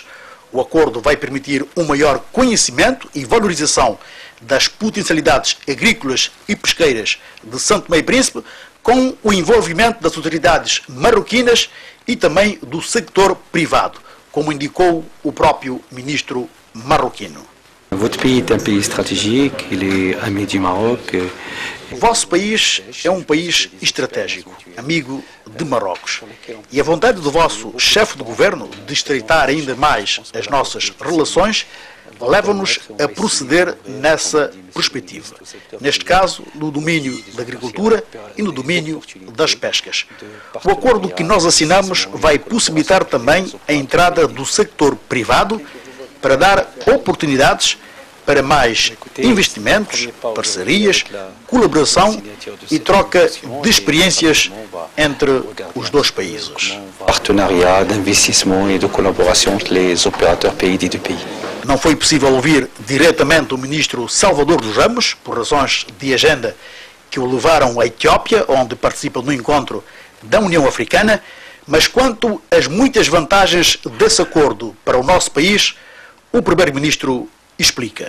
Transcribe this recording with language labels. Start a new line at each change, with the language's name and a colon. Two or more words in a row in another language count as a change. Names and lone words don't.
Portuguese: O acordo vai permitir um maior conhecimento e valorização das potencialidades agrícolas e pesqueiras de São Tomé e Príncipe, com o envolvimento das autoridades marroquinas e também do sector privado, como indicou o próprio ministro marroquino.
French: Votre pays est un pays stratégique, il est ami du Maroc.
Portuguese: O vosso país é um país estratégico, amigo de Marrocos. E a vontade do vosso chefe de governo de estreitar ainda mais as nossas relações leva-nos a proceder nessa perspectiva. Neste caso, no domínio da agricultura e no domínio das pescas. O acordo que nós assinamos vai possibilitar também a entrada do sector privado para dar oportunidades para mais investimentos, parcerias, colaboração e troca de experiências entre os dois países.
French: Partenariat d'investissement et de collaboration entre les opérateurs pays des deux pays.
Portuguese: Não foi possível ouvir diretamente o ministro Salvador dos Ramos, por razões de agenda que o levaram à Etiópia, onde participa no encontro da União Africana, mas quanto às muitas vantagens desse acordo para o nosso país, o primeiro-ministro explica.